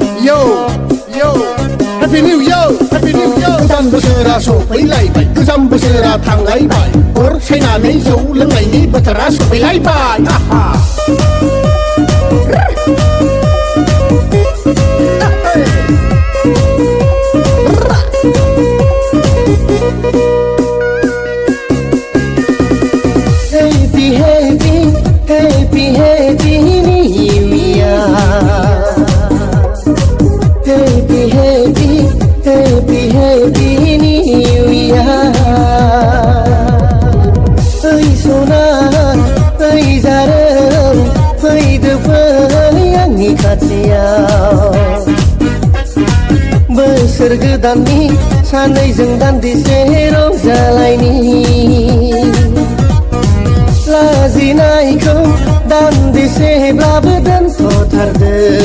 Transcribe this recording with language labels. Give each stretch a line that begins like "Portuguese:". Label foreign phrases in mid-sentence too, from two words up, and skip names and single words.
English: Yo Yo Happy New Year
Bodo: Happy New Year गोदान बोसोरा सफैलायबाय गोजाम बोसोरा थांलायबाय अर सायनानै जौ लोंनायनि बोथोरा सफैलायबाय आहा
English: Happy Happy Happy Happy New Year Happy Happy Happy Happy New Year Ơi sona ơi
Bodo: जारों फैदो फै आंनि खाथियाव बोसोर गोदाननि सानैजों दान्दिसे रंजालायनि लाजिनायखौ दान्दिसेब्लाबो दोनथ'थारदो